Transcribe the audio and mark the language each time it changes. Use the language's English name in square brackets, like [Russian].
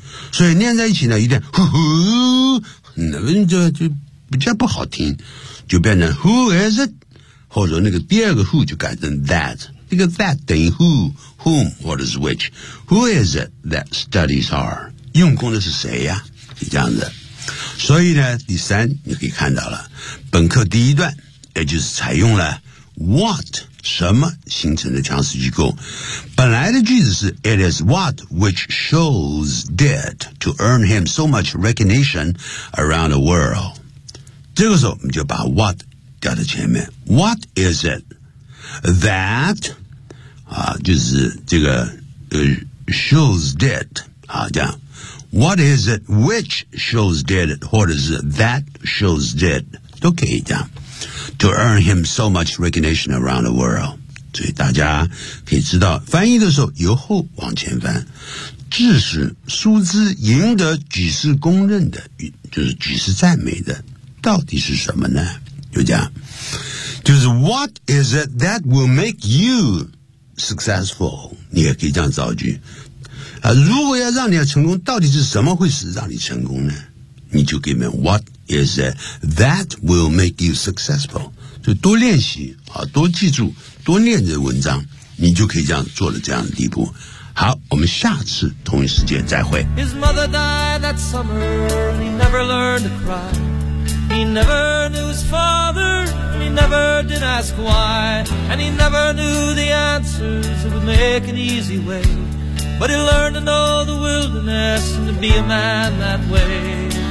[Chinese] 所以念在一起呢，有点呼呼，那就比较不好听，就变成 [English] who is it， [Chinese] 或者那个第二个 who 就改成 that， 那个 that 等于 [English] who， whom， what is which， who is it that studies hard， [Chinese] 用功的是谁呀？是这样子。所以呢，第三你可以看到了，本课第一段也就是采用了 what 什么形成的强势机构。 [English] 本来的句子是 It is what which Scholes did to earn him so much recognition around the world。 [Chinese] 这个时候我们就把 what 掉在前面。 [English] What is it that [Chinese] 啊，就是这个 [English] Scholes did [Chinese] 啊，这样。 [English] What is it which Scholes did 或者是 that Scholes did 都可以这样。 To earn him so much recognition around the world， [Chinese] 所以大家可以知道，翻译的时候由后往前翻，致使苏兹赢得举世公认的，就是举世赞美的，到底是什么呢？就这样，就是 [English] What is it that will make you successful？ [Chinese] 你也可以这样造句啊，如果要让你要成功，到底是什么会使让你成功呢？你就给他们 [English] What is it that will make you successful？ [Chinese] 就多练习啊，多记住。多念这文章，你就可以这样做了这样的地步。好，我们下次同一时间再会。 [English] His mother died that summer and he never learned to cry. He never knew his father and he never did ask why. And he never knew the answers that would make an easy way. But he learned to know the wilderness and to be a man that way.